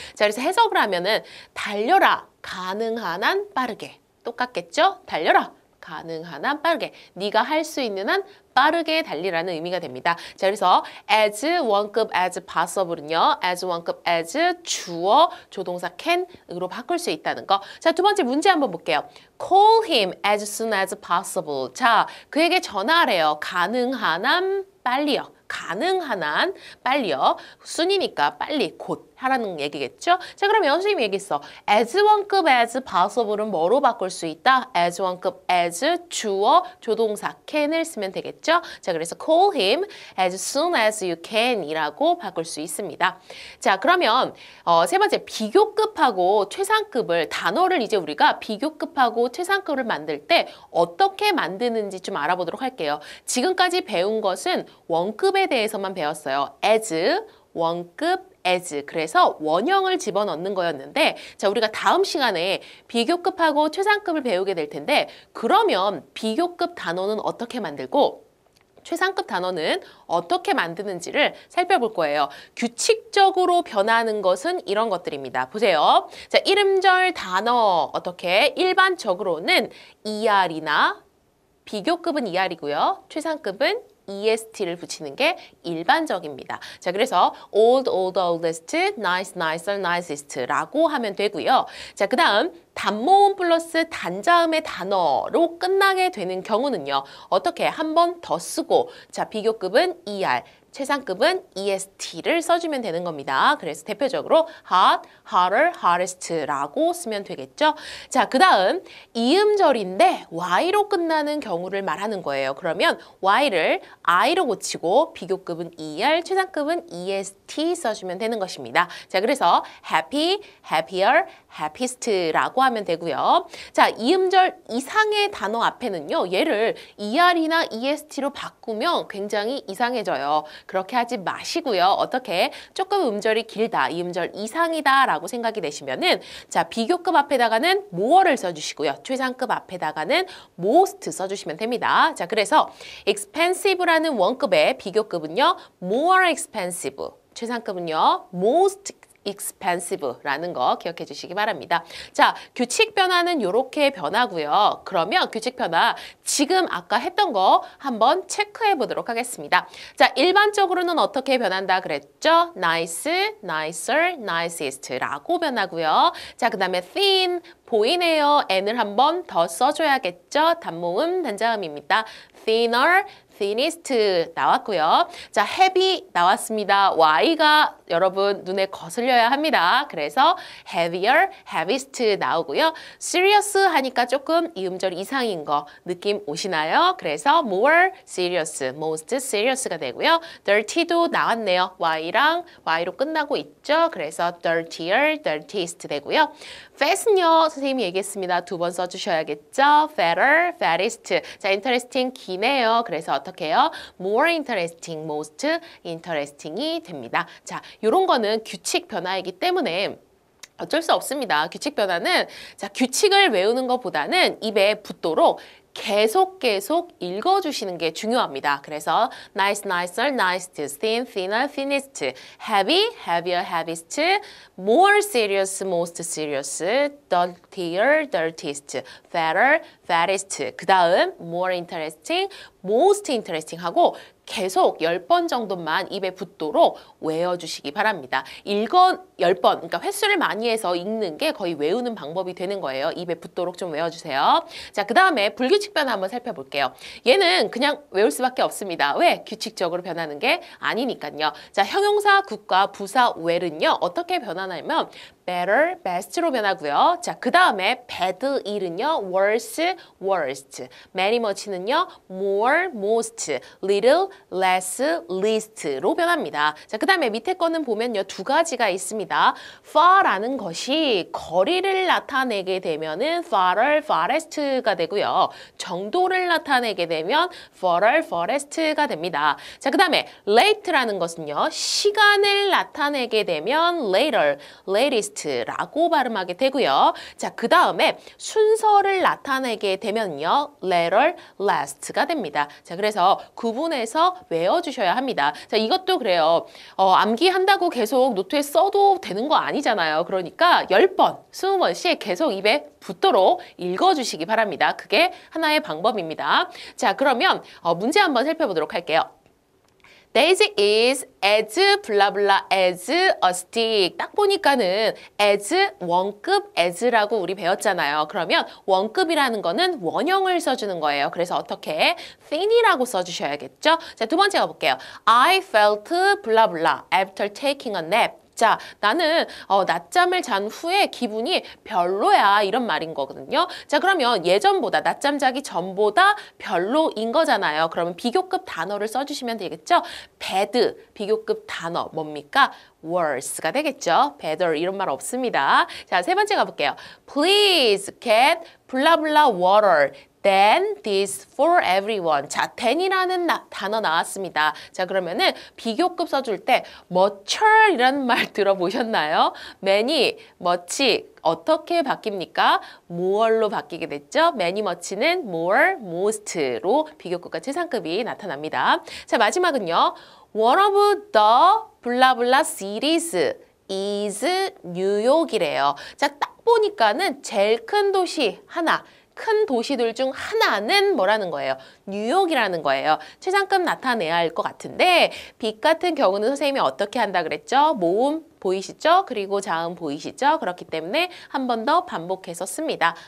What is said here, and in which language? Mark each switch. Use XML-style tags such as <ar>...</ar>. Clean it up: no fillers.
<ko>자, 그래서 해석을 하면은 달려라 가능한 한 빠르게 똑같겠죠? 달려라 가능한 한 빠르게 네가 할 수 있는 한 빠르게 달리라는 의미가 됩니다. 자, 그래서 as 원급 as possible은요. as 원급 as 주어 조동사 can으로 바꿀 수 있다는 거. 자, 두 번째 문제 한번 볼게요.</ko> <en>Call him as soon as possible.</en> <ko>자, 그에게 전화하래요. 가능한 한 빨리요. 가능한 한 빨리요. 순이니까 빨리 곧 하라는 얘기겠죠? 자, 그러면 선생님이 얘기했어. as 원급 as possible은 뭐로 바꿀 수 있다? as 원급 as 주어 조동사 can을 쓰면 되겠죠? 자, 그래서</ko> <en>call him as soon as you can</en> <ko>이라고 바꿀 수 있습니다. 자, 그러면 세 번째 비교급하고 최상급을 단어를 이제 우리가 비교급하고 최상급을 만들 때 어떻게 만드는지 좀 알아보도록 할게요. 지금까지 배운 것은 원급에 대해서만 배웠어요. as, 원급, as. 그래서 원형을 집어넣는 거였는데 자, 우리가 다음 시간에 비교급하고 최상급을 배우게 될 텐데 그러면 비교급 단어는 어떻게 만들고 최상급 단어는 어떻게 만드는지를 살펴볼 거예요. 규칙적으로 변하는 것은 이런 것들입니다. 보세요. 자, 이름절 단어 어떻게 일반적으로는 ER이나 비교급은 ER이고요. 최상급은 EST를 붙이는 게 일반적입니다. 자, 그래서</ko> <en>old, old, oldest, nice, nicer, nicest</en> <ko>라고 하면 되고요. 자, 그 다음 단모음 플러스 단자음의 단어로 끝나게 되는 경우는요. 어떻게 한 번 더 쓰고 자, 비교급은 ER, 최상급은 EST를 써주면 되는 겁니다. 그래서 대표적으로</ko> <en>hot, hotter, hottest</en> <ko>라고 쓰면 되겠죠. 자, 그 다음 이음절인데 Y로 끝나는 경우를 말하는 거예요. 그러면 Y를 I로 고치고 비교급은 ER, 최상급은 EST 써주면 되는 것입니다. 자, 그래서</ko> <en>happy, happier, happiest</en> <ko>라고 하면 되고요. 자, 이음절 이상의 단어 앞에는요. 얘를 ER이나 EST로 바꾸면 굉장히 이상해져요. 그렇게 하지 마시고요. 어떻게 조금 음절이 길다, 이 음절 이상이다 라고 생각이 되시면은 자, 비교급 앞에다가는 more를 써주시고요. 최상급 앞에다가는 most 써주시면 됩니다. 자, 그래서 expensive라는 원급의 비교급은요. more expensive, 최상급은요. most expensive라는 거 기억해 주시기 바랍니다. 자, 규칙 변화는 이렇게 변하고요. 그러면 규칙 변화 지금 아까 했던 거 한번 체크해 보도록 하겠습니다. 자, 일반적으로는 어떻게 변한다 그랬죠?</ko> <en>nice, nicer, nicest라고 변하고요.</en> <ko>자, 그 다음에 thin, 보이네요. n을 한번 더 써줘야겠죠? 단모음, 단자음입니다.</ko> <en>thinner, thinnest 나왔고요.</en> <ko>자, heavy 나왔습니다. Y가 여러분 눈에 거슬려야 합니다. 그래서</ko> <en>heavier, heaviest</en> <ko>나오고요. serious 하니까 조금 이음절 이상인 거 느낌 오시나요?</ko> <en>그래서 more serious, most serious가 되고요.</en> <ko>dirty도 나왔네요. Y랑 Y로 끝나고 있죠. 그래서</ko> <en>dirtier, dirtiest</en> <ko>되고요. fat은요, 선생님이 얘기했습니다. 두 번 써주셔야겠죠.</ko> <en>fatter, fattest.</en> <ko>자, interesting 기네요. 그래서 어떻게 해요?</ko> <en>more interesting, most interesting이 됩니다.</en> <ko>자, 요런 거는 규칙 변화이기 때문에 어쩔 수 없습니다. 규칙 변화는 자, 규칙을 외우는 것보다는 입에 붙도록 계속 읽어주시는 게 중요합니다.</ko> <en>그래서 nice, nicer, nicest, thin, thinner, thinnest, heavy, heavier, heaviest, more serious, most serious, dirtier, dirtiest, fatter, fattest.</en> <ko>그 다음</ko> <en>more interesting, most interesting</en> <ko>하고 계속 10번 정도만 입에 붙도록 외워주시기 바랍니다. 10번, 그러니까 횟수를 많이 해서 읽는 게 거의 외우는 방법이 되는 거예요. 입에 붙도록 좀 외워주세요. 자, 그 다음에 불규칙 변화 한번 살펴볼게요. 얘는 그냥 외울 수밖에 없습니다. 왜? 규칙적으로 변하는 게 아니니까요. 자, 형용사, 국과 부사, where는요. 어떻게 변하냐면 better, best로 변하고요. 자, 그 다음에 bad, 일은요.</ko> <en>worse, worst. many, much는요. more, most. little, less, least로 변합니다.</en> <ko>자, 그 다음에 밑에 거는 보면요. 두 가지가 있습니다. far라는 것이 거리를 나타내게 되면은</ko> <en>farther, farthest</en> <ko>가 되고요. 정도를 나타내게 되면</ko> <en>further, farthest</en> <ko>가 됩니다. 자, 그 다음에 late라는 것은요. 시간을 나타내게 되면</ko> <en>later, latest</en> <ko>라고 발음하게 되고요. 자, 그 다음에 순서를 나타내게 되면요.</ko> <en>later, last</en> <ko>가 됩니다. 자, 그래서 구분해서 외워주셔야 합니다. 자, 이것도 그래요. 암기한다고 계속 노트에 써도 되는 거 아니잖아요. 그러니까 10번, 20번씩 계속 입에 붙도록 읽어주시기 바랍니다. 그게 하나의 방법입니다. 자, 그러면 문제 한번 살펴보도록 할게요.</ko> <en>Daisy is as blah blah as a stick.</en> <ko>딱 보니까는 as 원급 as라고 우리 배웠잖아요. 그러면 원급이라는 거는 원형을 써주는 거예요. 그래서 어떻게 thin이라고 써주셔야겠죠? 자, 두 번째 가볼게요.</ko> <en>I felt blah blah after taking a nap.</en> <ko>자, 나는 낮잠을 잔 후에 기분이 별로야 이런 말인 거거든요. 자, 그러면 예전보다 낮잠 자기 전보다 별로인 거잖아요. 그러면 비교급 단어를 써주시면 되겠죠. bad 비교급 단어 뭡니까? worse가 되겠죠. better 이런 말 없습니다. 자, 세 번째 가볼게요.</ko> <en>Please get blah blah water. Then this for everyone.</en> <ko>자, then이라는 단어 나왔습니다. 자, 그러면은 비교급 써줄 때 much이라는 말 들어보셨나요? many, much 어떻게 바뀝니까? more로 바뀌게 됐죠. many, much는 more, most로 비교급과 최상급이 나타납니다. 자, 마지막은요.</ko> <en>One of the blah blah cities is 뉴욕이래요.</en> <ko>자, 딱 보니까는 제일 큰 도시 하나. 큰 도시들 중 하나는 뭐라는 거예요? 뉴욕이라는 거예요. 최상급 나타내야 할 것 같은데 빅 같은 경우는 선생님이 어떻게 한다 그랬죠? 모음 보이시죠? 그리고 자음 보이시죠? 그렇기 때문에 한 번 더 반복해서 씁니다.</ko>